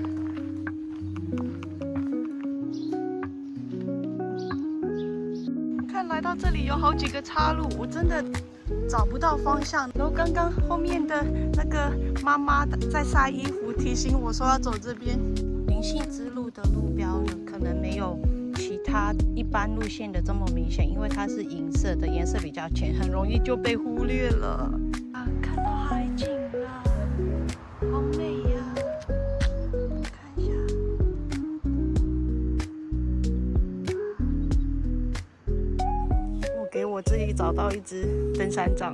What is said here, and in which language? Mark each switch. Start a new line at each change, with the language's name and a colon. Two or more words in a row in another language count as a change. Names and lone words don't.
Chinese: 看來到這裡有好幾個岔路，我真的找不到方向。然後剛剛後面的那個媽媽在曬衣服，提醒我說要走這邊。靈性之路的路標呢，可能沒有其他一般路線的這麼明顯，因為它是銀色的，顏色比較淺，很容易就被忽略了。啊，看到海景了，好美呀！看一下。給我自己找到一支登山杖。